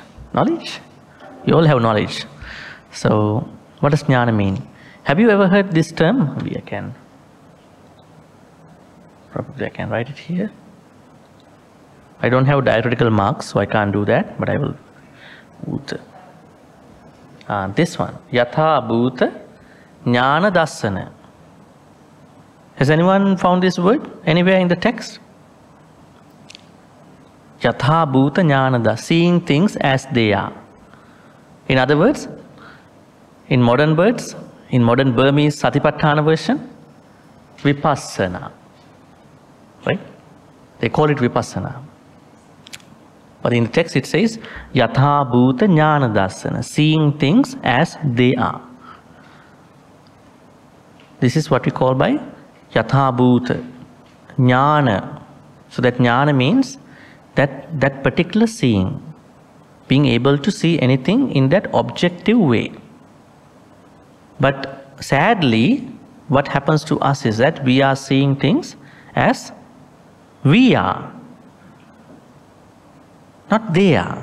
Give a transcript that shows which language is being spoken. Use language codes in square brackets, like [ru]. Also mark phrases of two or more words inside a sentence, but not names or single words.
[en] Knowledge? You all have knowledge. So, what does jnana mean? Have you ever heard this term? Probably I can write it here. I don't have diacritical marks, so I can't do that, but I will. This one. [pi] Yatha bhuta jnana dassana. [en] Has anyone found this word anywhere in the text? [pi] Yatha bhuta jnana dassana. [en] Seeing things as they are. In other words, in modern words, in modern Burmese Satipatthana version, vipassana. Right? They call it vipassana. But in the text it says, [pi] yatha bhuta jnana dassana, [en] seeing things as they are. This is what we call by [pi] yatha bhuta jnana. [en] So that jnana means that particular seeing, being able to see anything in that objective way. But sadly, what happens to us is that we are seeing things as we are, not they are.